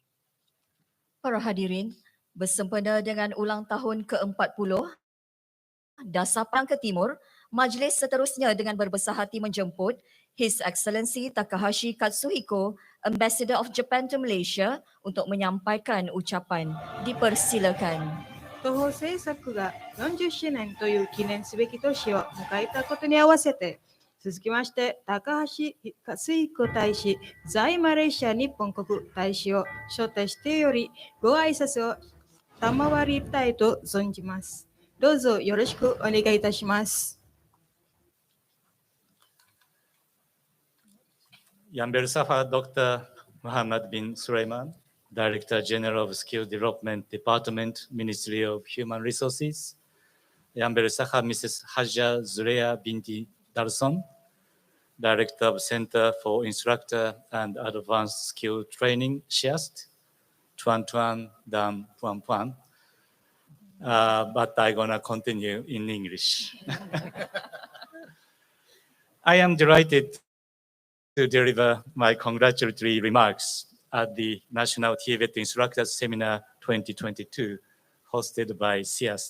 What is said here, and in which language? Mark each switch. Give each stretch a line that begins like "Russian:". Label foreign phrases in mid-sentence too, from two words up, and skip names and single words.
Malay: Para hadirin, bersempena dengan ulang tahun ke-40 Dasar Perang ke Timur, majlis seterusnya dengan berbesar hati menjemput
English: His Excellency Takahashi Katsuhiko, Ambassador of Japan to Malaysia
Malay: untuk menyampaikan ucapan. Dipersilakan.
Japanese: 東方政策が40周年という記念すべき年を迎えたことに合わせて、続きまして高橋克彦大使在マレーシア日本国大使を招待してよりご挨拶を賜りたいと存じます。どうぞよろしくお願いいたします。
Malay: Yang bersama Dr. Muhammad bin Sulaiman,
English: Director General of Skill Development Department, Ministry of Human Resources.
Malay: Yang bersama Mrs. Haja Zuleha binti Darson,
English: Director of Center for Instructor and Advanced Skill Training,
Malay: SHIAST, Tuan dan Puan.
English: But I'm gonna continue in English. I am delighted to deliver my congratulatory remarks at the National TVET Instructors Seminar 2022, hosted by SIAST.